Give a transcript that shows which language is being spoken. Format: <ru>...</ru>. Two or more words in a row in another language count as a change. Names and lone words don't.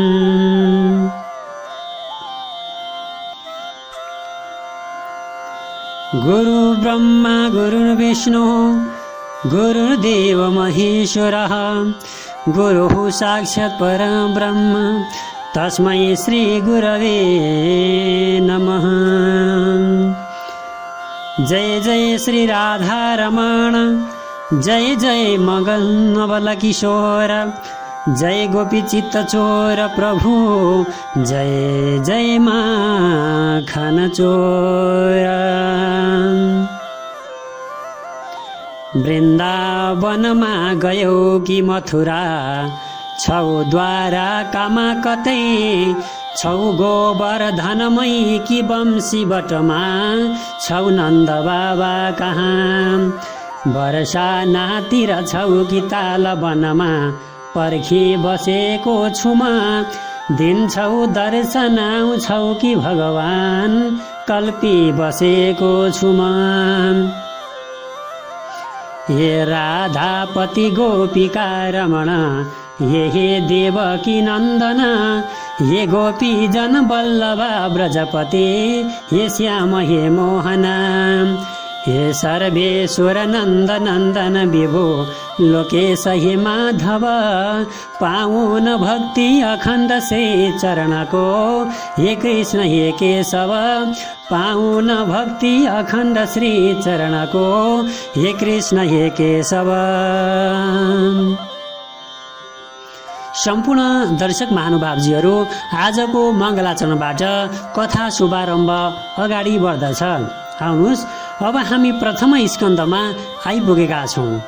<sa>गुरु ब्रह्मा गुरुर्विष्णु गुरुर्देव महेश्वरः गुरुः साक्षात् परब्रह्म तस्मै श्री गुरवे नमः।</sa> <hi>जय जय श्री राधारमण जय जय मगन नवल किशोर जय गोपी चित्त चोर प्रभु जय जय माखन चोर।</hi> <ne>वृन्दावनमा गयो कि मथुरा छौ द्वारा कामा कतै छौ गोवर्धनमै कि वंशी बटमा छौ नन्द बाबा कहाँ वर्षा नातिर छौ कि ताल वनमा पर्खी बसेको छुमा दिन्छौ दर्शन आउँछौ कि भगवान कल्पी बसेको छुमा। हे राधापति गोपिका रमण हे देवकी नन्दन हे गोपी जन बल्लभा ब्रजपते हे श्याम हे मोहन हे सर्वेश्वर नन्द नन्दन विभो लोकेश हे माधव पाउन भक्ति अखण्ड श्री चरणको हे कृष्ण हे केशव पाउन भक्ति अखण्ड श्री चरणको हे कृष्ण हे केशव। सम्पूर्ण दर्शक महानुभावजीहरू आजको मङ्गलाचरणबाट कथा शुभारम्भ अगाडि बढ्दछ। आउनुहोस् अब हामी प्रथम स्कन्धमा आइपुगेका छौँ।</ne>